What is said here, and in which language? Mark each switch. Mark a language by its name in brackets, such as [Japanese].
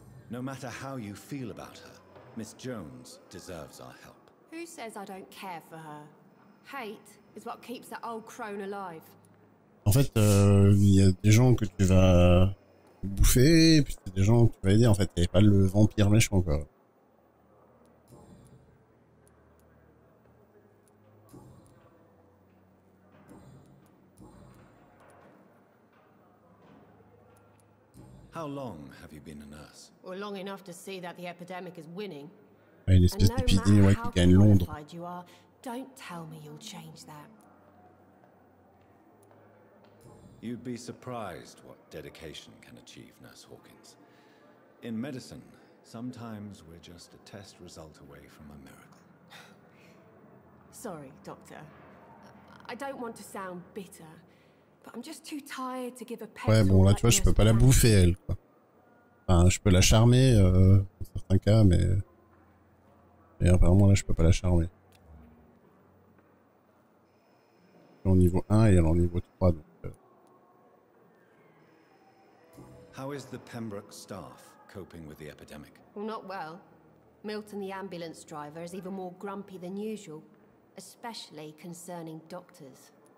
[English] No matter how you feel about her, Miss Jones deserves our help. Who says I don't care for her? Hate is what keeps that old crone alive. [French] En fait, il y a des gens que tu vas bouffer, et puis il y a des gens que tu vas aider. En fait, il n'y avait pas le vampire méchant, quoi. [English] How long have you been a nurse? Well, long enough to see that the epidemic is winning. [French] Ouais, une espèce d'épidémie, ouais, qui gagne Londres. [English] You are, don't tell me you'll change that. You'd be surprised what dedication can achieve, Nurse Hawkins. In medicine, sometimes we're just a test result away from a miracle. Sorry, Doctor. I don't want to sound bitter, but I'm just too tired to give a pet [French] Ouais, bon, là, tu vois, je peux pas la bouffer, elle, quoi. Enfin, je peux la charmer, dans certains cas, mais apparemment, là, je peux pas la charmer. Elle est en niveau 1 et elle est en niveau 3, donc... [English] How is the Pembroke staff coping with the epidemic? Well, not well. Milton, the ambulance driver, is even more grumpy than usual, especially concerning doctors.